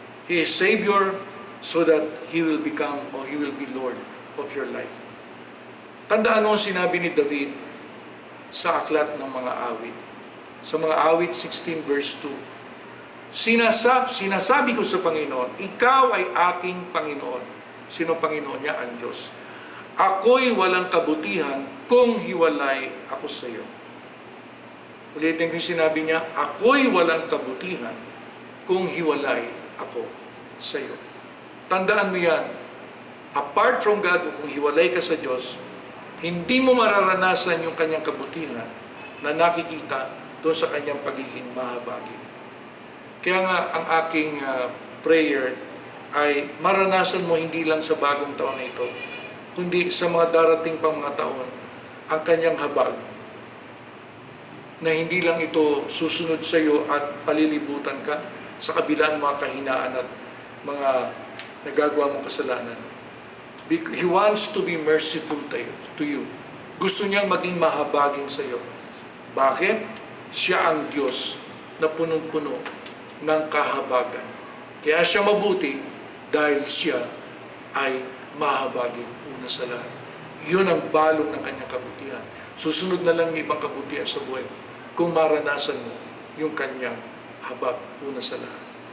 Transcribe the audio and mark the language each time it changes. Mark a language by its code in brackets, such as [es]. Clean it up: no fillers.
[en] He is Savior so that He will become or He will be Lord of your life. [tl] Tandaan mo sinabi ni David sa aklat ng mga awit. Sa mga awit 16 verse 2. Sinasabi ko sa Panginoon, ikaw ay aking Panginoon. Sino Panginoon niya? Ang Diyos. Ako'y walang kabutihan kung hiwalay ako sa iyo. Ulitin ko yung sinabi niya, ako'y walang kabutihan kung hiwalay ako sa iyo. Tandaan mo yan, [en] apart from God, [tl] kung hiwalay ka sa Diyos, hindi mo mararanasan yung kanyang kabutihan na nakikita doon sa kanyang pagiging mahabagin. Kaya nga, ang aking prayer ay maranasan mo hindi lang sa bagong taon na ito, kundi sa mga darating pang mga taon, ang kanyang habag, na hindi lang ito susunod sa iyo at palilibutan ka sa kabilang mga kahinaan at mga nagagawa mong kasalanan. [en] He wants to be merciful to you. [tl] Gusto niyang maging mahabagin sa iyo. Bakit? Siya ang Diyos na punong-puno ng kahabagan. Kaya siya mabuti dahil siya ay mahabagin una sa lahat. Yun ang balong ng kanyang kabutihan. Susunod na lang yung ibang kabutihan sa buhay mo kung maranasan mo yung kanyang habag una sa lahat.